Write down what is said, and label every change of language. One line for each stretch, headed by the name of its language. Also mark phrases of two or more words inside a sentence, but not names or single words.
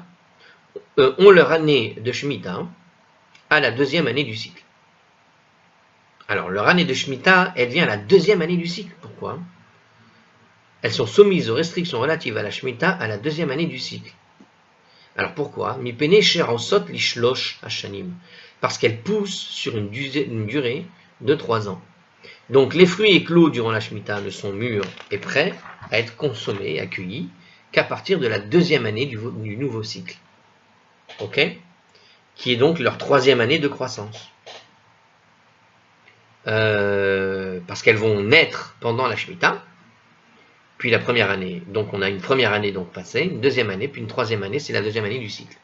French: On leur année de Shemitah à la deuxième année du cycle. Alors, leur année de Shemitah, elle vient à la deuxième année du cycle. Pourquoi? Elles sont soumises aux restrictions relatives à la Shemitah à la deuxième année du cycle. Alors pourquoi?
Hebrew: מפני שעושות לשלוש השנים.
French: Parce qu'elles poussent sur une durée de 3 ans. Donc les fruits éclos durant la Shemitah ne sont mûrs et prêts à être consommés, accueillis, qu'à partir de la deuxième année du nouveau cycle. Ok? Qui est donc leur 3e année de croissance. Parce qu'elles vont naître pendant la Shemitah, puis la première année, donc on a une première année donc passée, une deuxième année, puis une troisième année, c'est la deuxième année du cycle.